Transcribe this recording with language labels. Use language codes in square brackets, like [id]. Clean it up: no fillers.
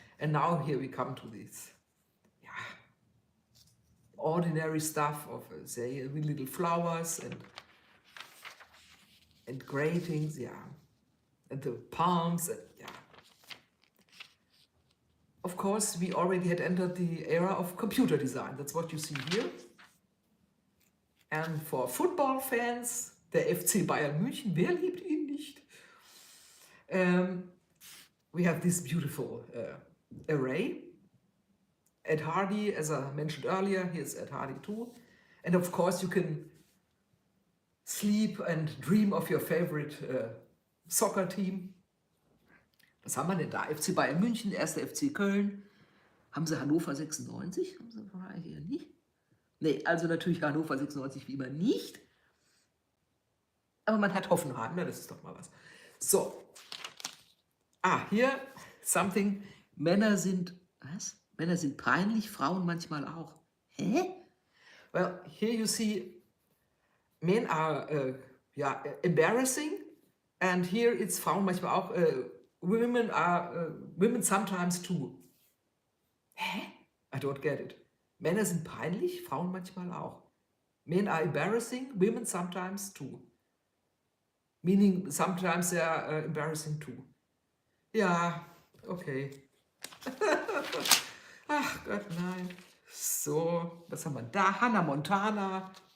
[en] And now here we come to this, yeah, ordinary stuff of, say, with little flowers and gratings, yeah, and the palms, and yeah. Of course, we already had entered the era of computer design. That's what you see here. And for football fans, [de] der FC Bayern München, wer liebt ihn nicht? [en] We have this beautiful array. Ed Hardy, as I mentioned earlier, here's Ed Hardy too. And of course, you can sleep and dream of your favorite soccer team. [de] Was haben wir denn da? FC Bayern München, 1. FC Köln. Haben sie Hannover 96? Haben sie hier nicht? Nee, also natürlich Hannover 96 wie immer nicht. Aber man hat Hoffenheim, ne? Das ist doch mal was. So. Hier, something. Männer sind, was? Männer sind peinlich, Frauen manchmal auch. Hä? [en] Well, here you see, men are embarrassing. And here it's [de] Frauen manchmal auch, [en] women sometimes too. Hä? I don't get it. [de] Männer sind peinlich, Frauen manchmal auch. [en] Men are embarrassing, women sometimes too. Meaning sometimes they are embarrassing too. [de] Ja, okay. Ach Gott, nein. So, was haben wir da? Hannah Montana.